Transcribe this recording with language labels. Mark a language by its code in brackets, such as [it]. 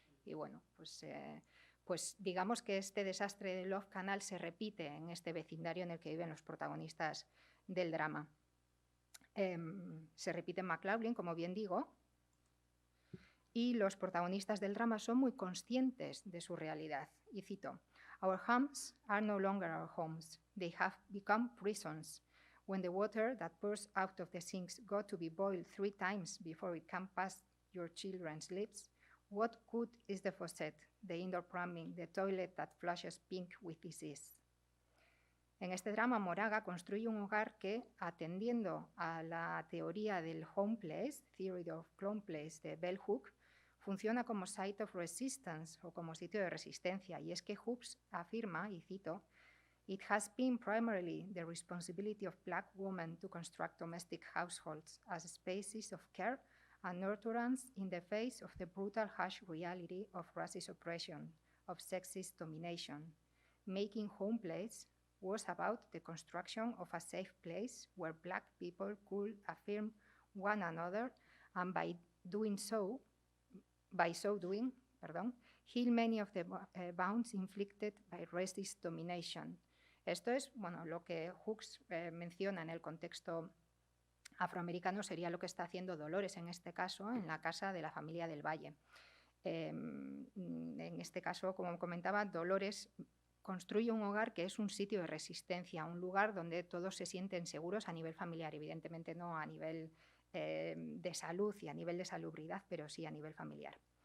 [es] Y bueno, pues digamos que este desastre de Love Canal se repite en este vecindario en el que viven los protagonistas del drama. Se repite en McLaughlin, como bien digo, y los protagonistas del drama son muy conscientes de su realidad. Y cito: [en] "Our homes are no longer our homes. They have become prisons. When the water that pours out of the sinks got to be boiled 3 times before it can pass your children's lips, what good is the faucet, the indoor plumbing, the toilet that flushes pink with disease?" En este drama, Moraga construye un hogar que, atendiendo a la teoría del home place, Theory of Home Place de Bell Hooks, funciona como site of resistance o como sitio de resistencia. [es] Y es que Hooks afirma, y cito: [en] "It has been primarily the responsibility of Black women to construct domestic households as spaces of care and nurturance in the face of the brutal, harsh reality of racist oppression, of sexist domination. Making home place was about the construction of a safe place where Black people could affirm one another and by so doing, heal many of the wounds inflicted by racist domination." [es] Esto es, bueno, lo que Hooks menciona en el contexto afroamericano, sería lo que está haciendo Dolores en este caso en la casa de la familia del Valle. En este caso, como comentaba, Dolores construye un hogar que es un sitio de resistencia, un lugar donde todos se sienten seguros a nivel familiar, evidentemente no a nivel de salud y a nivel de salubridad, pero sí a nivel familiar.